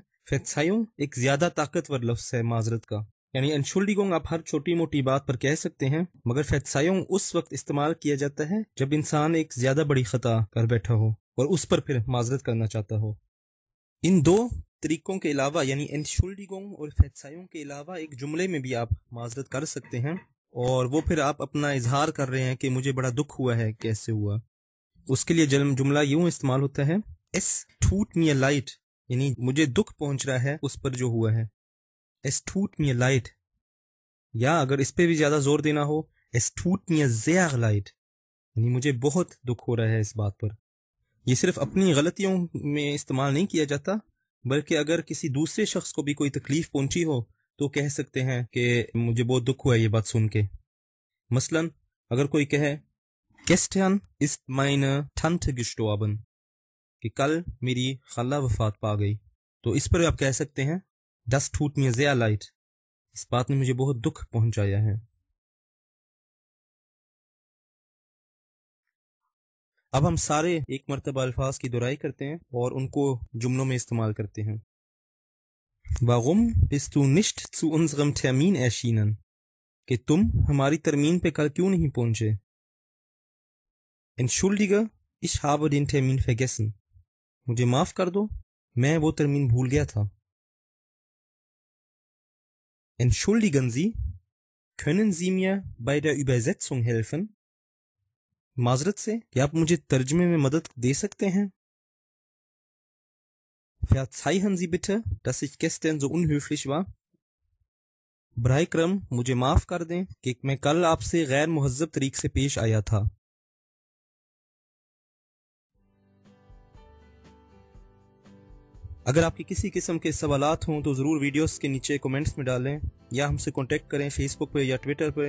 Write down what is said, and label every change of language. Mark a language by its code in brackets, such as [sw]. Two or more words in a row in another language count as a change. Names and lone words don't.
[ur] Verzeihung ایک زیادہ طاقتور لفظ ہے معذرت کا، یعنی Entschuldigung آپ ہر چھوٹی موٹی بات پر کہہ سکتے ہیں، مگر Verzeihung اس وقت استعمال کیا جاتا ہے جب انسان ایک زیادہ بڑی خطا کر بیٹھا ہو اور اس پر پھر معذرت کرنا چاہتا ہو. ان دو طریقوں کے علاوہ یعنی Entschuldigung اور Verzeihung کے علاوہ ایک جملے میں بھی آپ معذرت کر سکتے ہیں، اور وہ پھر آپ اپنا اظہار کر رہے ہیں کہ مجھے بڑا دکھ ہوا ہے، کیسے ہوا. اس کے لیے جملہ یوں استعمال ہوتا ہے [de] Es tut mir leid [ur] یعنی مجھے دکھ پہنچ رہا ہے اس پر جو ہوا ہے. [de] Es tut mir leid। [ur] یا اگر اس پہ بھی زیادہ زور دینا ہو [de] Es tut mir sehr leid [ur] یعنی مجھے بہت دکھ ہو رہا ہے اس بات پر. یہ صرف اپنی غلطیوں میں استعمال نہیں کیا جاتا، بلکہ اگر کسی دوسرے شخص کو بھی کوئی تکلیف پہنچی ہو تو کہہ سکتے ہیں کہ مجھے بہت دکھ ہوا یہ بات سن کے. مثلاً اگر کوئی کہے [de] Gestern ist meine Tante gestorben [ur] کہ کل میری خالہ وفات پا گئی، تو اس پر آپ کہہ سکتے ہیں [de] Das tut mir sehr leid [ur] اس بات نے مجھے بہت دکھ پہنچایا ہے. اب ہم سارے ایک مرتبہ الفاظ کی دہرائی کرتے ہیں اور ان کو جملوں میں استعمال کرتے ہیں. [de] Warum bist du nicht zu unserem Termin erschienen [ur] کہ تم ہماری ترمین پہ کل کیوں نہیں پہنچے. [de] Entschuldige, ich habe den Termin vergessen [ur] مجھے معاف کر دو، میں وہ ترمین بھول گیا تھا. [de] Entschuldigen Sie, können Sie mir bei der Übersetzung helfen [ur] معذرت سے کیا آپ مجھے ترجمے میں مدد دے سکتے ہیں. [de] Verzeihen Sie bitte, dass ich gestern so unhöflich war [ur] برائے کرم مجھے معاف کر دیں کہ میں کل آپ سے غیر مہذب طریقے سے پیش آیا تھا. اگر آپ کے کسی قسم کے سوالات ہوں تو ضرور ویڈیوز کے نیچے کمنٹس میں ڈالیں یا ہم سے کانٹیکٹ کریں فیس بک پہ یا ٹوئٹر پہ.